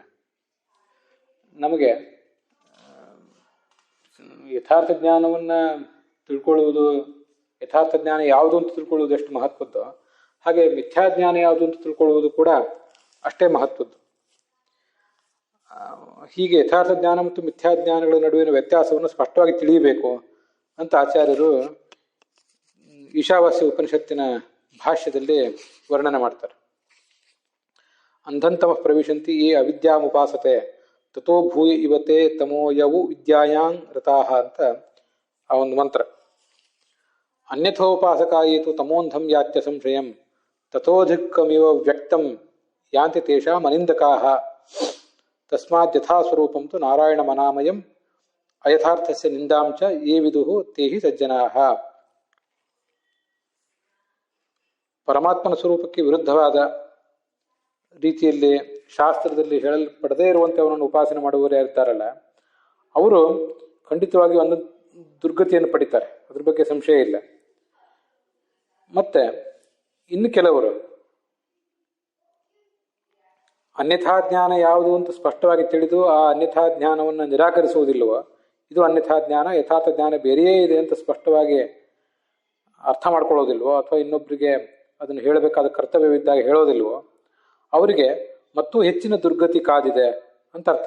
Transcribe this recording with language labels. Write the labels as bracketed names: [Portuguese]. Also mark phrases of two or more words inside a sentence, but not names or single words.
[Kannada] ನಮಗೆ ಯಥಾರ್ಥ ಜ್ಞಾನವನ್ನ ತಿಳ್ಕೊಳ್ಳುವುದು, ಯಥಾರ್ಥ ಜ್ಞಾನ ಯಾವುದು ಅಂತ ತಿಳ್ಕೊಳ್ಳುವುದು ಎಷ್ಟು ಮಹತ್ವದ್ದು, ಹಾಗೆ ಮಿಥ್ಯಾಜ್ಞಾನ ಯಾವುದು ಅಂತ ತಿಳ್ಕೊಳ್ಳುವುದು ಕೂಡ ಅಷ್ಟೇ ಮಹತ್ವದ್ದು. ಹೀಗೆ ಯಥಾರ್ಥ ಜ್ಞಾನ ಮತ್ತು ಮಿಥ್ಯಾಜ್ಞಾನಗಳ ನಡುವಿನ ವ್ಯತ್ಯಾಸವನ್ನು ಸ್ಪಷ್ಟವಾಗಿ ತಿಳಿಯಬೇಕು ಅಂತ ಆಚಾರ್ಯರು ಈಶಾವಾಸ್ಯ ಉಪನಿಷತ್ತಿನ ಭಾಷ್ಯದಲ್ಲಿ ವರ್ಣನೆ ಮಾಡ್ತಾರೆ. [Sanskrit] ಅಂಧಂತಮ ಪ್ರವಿಶಂತಿ ಯೇ ಅವಿದ್ಯಾಮುಪಾಸತೆ ತಥೋ ಭೂಯ ಇವತೆ ತಮೋಯವು ವಿದ್ಯಾಯಾಂಗ್ ರತಾಹ [Kannada] ಅಂತ ಆ ಒಂದು ಮಂತ್ರ. [Sanskrit] ಅನ್ಯಥೋಪಾಸಕಾಯೇತು ತಮೋಂಧಂ ಯಾತ್ಯ ಸಂಶಯಂ ತಥೋಧಿಕ್ಕಮಿವ ವ್ಯಕ್ತಂ ಯಾಂತಿ ತೇಷಾಂ ಅನಿಂದಕಾಹ ತಸ್ಮಾತ್ ಯಥಾಸ್ವರೂಪಂ ತು ನಾರಾಯಣ ಮನಾಮಯಂ ಅಯಥಾರ್ಥಸ್ಯ ನಿಂದಾಂ ಚ ಯೇ ವಿದುಃ ತೇ ಹಿ ಸಜ್ಜನಾಃ. [Kannada] ಪರಮಾತ್ಮನ ಸ್ವರೂಪಕ್ಕೆ ವಿರುದ್ಧವಾದ ರೀತಿಯಲ್ಲಿ ಶಾಸ್ತ್ರದಲ್ಲಿ ಹೇಳಲ್ಪಡದೇ ಇರುವಂಥವನನ್ನು ಉಪಾಸನೆ ಮಾಡುವವರು ಯಾರಿದ್ದಾರಲ್ಲ ಅವರು ಖಂಡಿತವಾಗಿ ಒಂದು ದುರ್ಗತಿಯನ್ನು ಪಡಿತಾರೆ, ಅದ್ರ ಬಗ್ಗೆ ಸಂಶಯ ಇಲ್ಲ. ಮತ್ತೆ ಇನ್ನು ಕೆಲವರು ಅನ್ಯಥಾ ಜ್ಞಾನ ಯಾವುದು ಅಂತ ಸ್ಪಷ್ಟವಾಗಿ ತಿಳಿದು ಆ ಅನ್ಯಥಾ ಜ್ಞಾನವನ್ನು ನಿರಾಕರಿಸುವುದಿಲ್ಲವೋ, ಇದು ಅನ್ಯಥಾ ಜ್ಞಾನ, ಯಥಾರ್ಥ ಜ್ಞಾನ ಬೇರೆಯೇ ಇದೆ ಅಂತ ಸ್ಪಷ್ಟವಾಗಿ ಅರ್ಥ ಮಾಡ್ಕೊಳ್ಳೋದಿಲ್ವೋ, ಅಥವಾ ಇನ್ನೊಬ್ಬರಿಗೆ ಅದನ್ನು ಹೇಳಬೇಕಾದ ಕರ್ತವ್ಯವಿದ್ದಾಗ ಹೇಳೋದಿಲ್ವೋ, ಅವರಿಗೆ ಮತ್ತೂ ಹೆಚ್ಚಿನ ದುರ್ಗತಿ ಕಾದಿದೆ ಅಂತ ಅರ್ಥ.